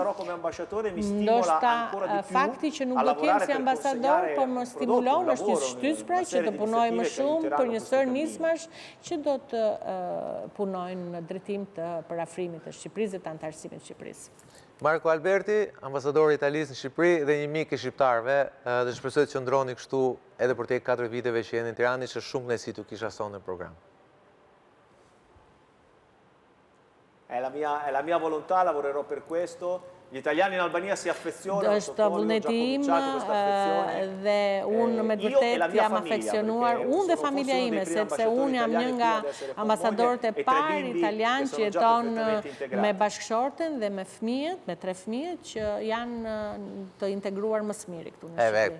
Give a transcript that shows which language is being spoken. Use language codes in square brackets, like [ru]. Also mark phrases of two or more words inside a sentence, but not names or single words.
[sq] Ndoshta fakti që nuk do të jem si ambasador, por më stimulon është një shtys pra që të punoj më shumë për një sër nismash që do të punojnë në drejtim të parafrimit të Shqipërisë dhe të antarësimit të Shqipërisë. Marko Alberti, ambasador i Italisë në Shqipëri dhe një mik i shqiptarëve, dhe shpresoj të qëndroni kështu edhe për te 4 viteve që jeni në Tiranë, që shumë kënaqësi t'ju kisha sonë në program. [it] È la mia volontà, lavorerò per questo. Gli italiani in Albania si affezionano, [sq] është vullneti im dhe unë me të vërtet jam afeksionuar, unë dhe familja ime, sepse unë jam një nga ambasadorët e parë italian që jeton me bashkëshorten dhe me fëmijët, me 3 fëmijët që janë të integruar më së miri këtu në Shqipëri.